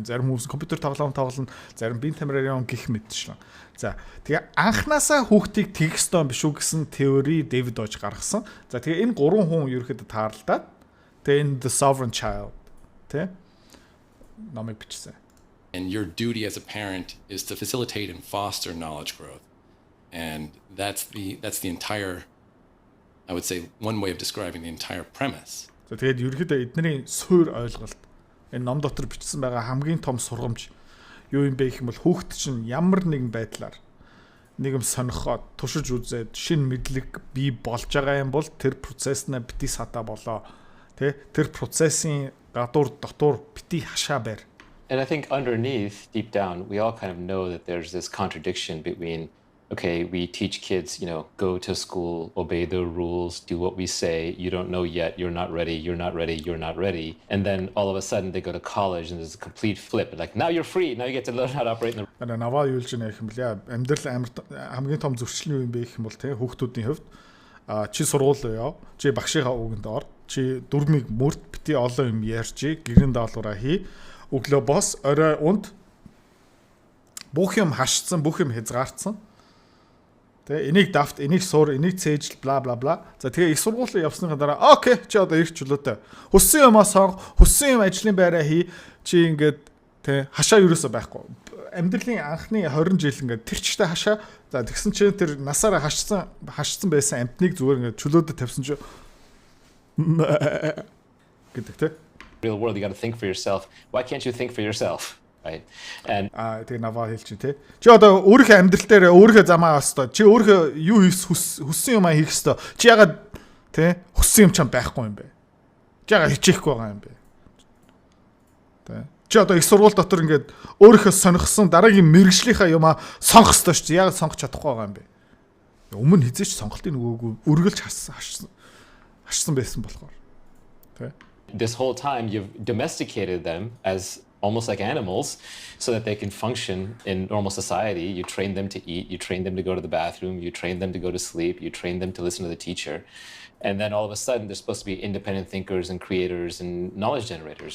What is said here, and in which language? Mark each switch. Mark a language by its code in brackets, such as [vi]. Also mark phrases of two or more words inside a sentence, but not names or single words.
[mn] Зарим хүмүүс компьютер тоглоом тоглоно, зарим биеийн камераар явна гэх мэтчлэн. За тэгээ анханасаа хүүхдийг тэгэх ёстой биш үү гэсэн теори Дэвид Дойч гаргасан. За тэгээ энэ гурван хүн ерөөхдөө таарлаад тэгээ энэ The Sovereign Child тэ номыг бичсэн. [en] And your duty as a parent is to facilitate and foster knowledge growth. And that's the entire, I would say, one way of describing the entire premise. [mn] За тэгээд ерөөхдөө эдний суур ойлголт энэ ном дотор бичсэн байгаа хамгийн том сургамж юу юм бэ гэх юм бол хүүхэд чинь ямар нэгэн байдлаар нэг юм сонирхоод туршиж үзээд шин мэдлэг бий болж байгаа юм бол тэр процесснаа бити сата болоо тэр процессын гадуур дотор бити хашаа байр. [en] And I think underneath, deep down, we all kind of know that there's this contradiction between, okay, we teach kids, go to school, obey the rules, do what we say. You don't know yet. You're not ready. You're not ready. You're not ready. And then all of a sudden they go to college and there's a complete flip. Like, now you're free. Now you get to learn how to operate in the... [mn] Наваа юу гэж нэх юм бэл амьдрал хамгийн том зөрчил юу юм бэ гэх юм бол хүүхдүүдийн хувьд чи сургууль яа, чи багшийнхаа үгэнд ор, чи дөрмийг мөрт бити олон юм ярьж, гэрэн даалгавраа хий. Өглөө бос, орой унд бүх юм хашцсан, бүх юм хязгаартсан. Тэ энийг давт, энийг суур, энийг цээжл бла бла бла. За тэгээ их сургуулийн явсныхаа дараа окей, чи одоо ирэх чөлөөтэй. Хүссэн юмаа сонго, хүссэн юм ажлын байраа хий. Чи ингээд тэ хашаа юусоо байхгүй. Амьдралын анхны 20 жил ингээд тэр чигтээ хашаа. За тэгсэн чинь тэр насаараа хашцсан байсан амтныг зүгээр ингээд чөлөөдөд тавьсан чи гэдэг тэ. [en] Real world, you got to think for yourself. Why can't you think for yourself, right? And [mn] тэгээ наваа хэлчих тий. Чи одоо өөрийнхөө амьдрал дээр өөрийнхөө замаа өстой. Чи өөрийнхөө юу хүссэн юмаа хийх өстой. Чи ягаад тий хүссэн юм чам байхгүй юм бэ? Чи ягаад хичээхгүй байгаа юм бэ? Тий. Чи одоо их сургууль дотор ингээд өөрийнхөө сонирхсан дараагийн мэрэгжлийнхаа юмаа сонгох өстой шүү. Ягаад сонгох чадахгүй байгаа юм бэ? Өмнө хизээч сонголтын нөгөөгүй үргэлж хашсан байсан болохоор. Тий. [en] This whole time, you've domesticated them as almost like animals so that they can function in normal society. You train them to eat, you train them to go to the bathroom, you train them to go to sleep, you train them to listen to the teacher. And then all of a sudden, they're supposed to be independent thinkers and creators and knowledge generators.